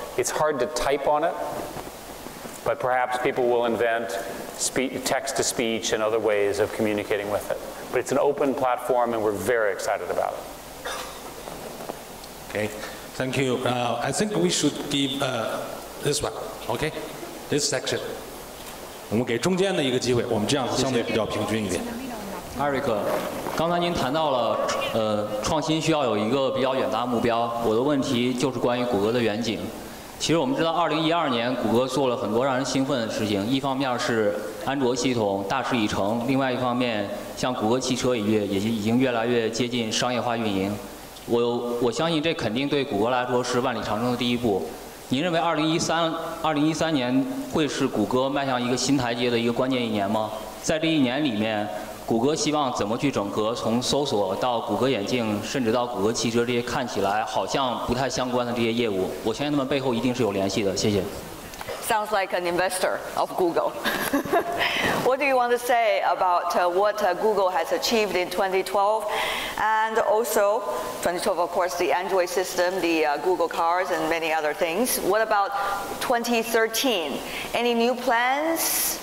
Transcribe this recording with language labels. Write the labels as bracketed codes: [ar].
[en] It's hard to type on it, but perhaps people will invent text-to-speech and other ways of communicating with it. But it's an open platform, and we're very excited about it. Okay, thank you. I think we should give this one. Okay, this section. [zh] 我们给中间的一个机会，我们这样相对比较平均一点。艾瑞克，刚才您谈到了，创新需要有一个比较远大的目标。我的问题就是关于谷歌的远景。其实我们知道，2012年谷歌做了很多让人兴奋的事情，一方面是安卓系统大势已成，另外一方面，像谷歌汽车也已经越来越接近商业化运营。我相信这肯定对谷歌来说是万里长征的第一步。您认为2013年会是谷歌迈向一个新台阶的一个关键一年吗？在这一年里面，谷歌希望怎么去整合从搜索到谷歌眼镜，甚至到谷歌汽车这些看起来好像不太相关的这些业务？我相信他们背后一定是有联系的。谢谢。 [en] Sounds like an investor of Google. What do you want to say about what Google has achieved in 2012, and also 2012, of course, the Android system, the Google cars, and many other things. What about 2013? Any new plans?